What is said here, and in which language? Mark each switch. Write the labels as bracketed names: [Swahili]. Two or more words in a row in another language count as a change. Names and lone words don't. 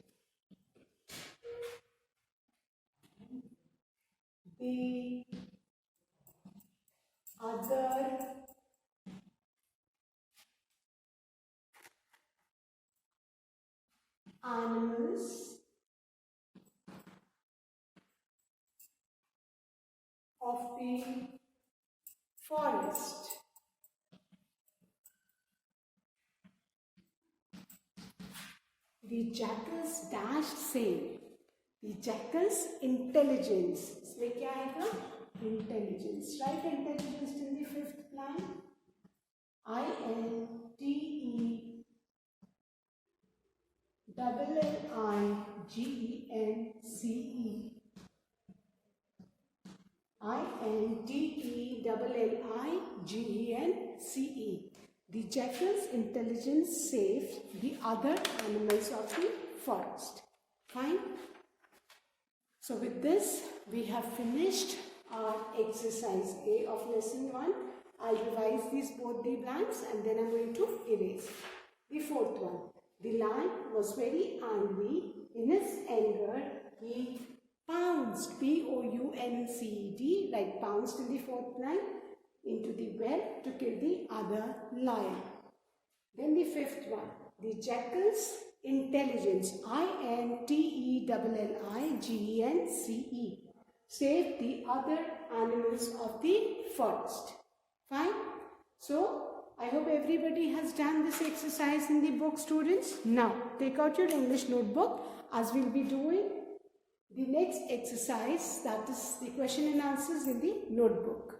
[English] the other animals of the forest. The jackals dashed saved. The jackals intelligence. [Hindi] इसमें क्या आएगा? [English] Intelligence. Write intelligence in the fifth line. I-N-T-E-L-L-I-G-E-N-C-E. I-N-T-E-L-L-I-G-E-N-C-E. The jackal's intelligence saved the other animals of the forest. Fine. So with this, we have finished our exercise A of lesson 1. I'll revise these both the blanks and then I'm going to erase. The fourth one. The lion was very angry. In his anger, he pounced, P-O-U-N-C-E-D, like pounced in the fourth line, into the well to kill the other lion. Then the fifth one. The jackal's intelligence, I-N-T-E-L-L-I-G-E-N-C-E, saved the other animals of the forest. Fine. So, I hope everybody has done this exercise in the book, students. Now, take out your English notebook as we'll be doing the next exercise, that is the question and answers in the notebook.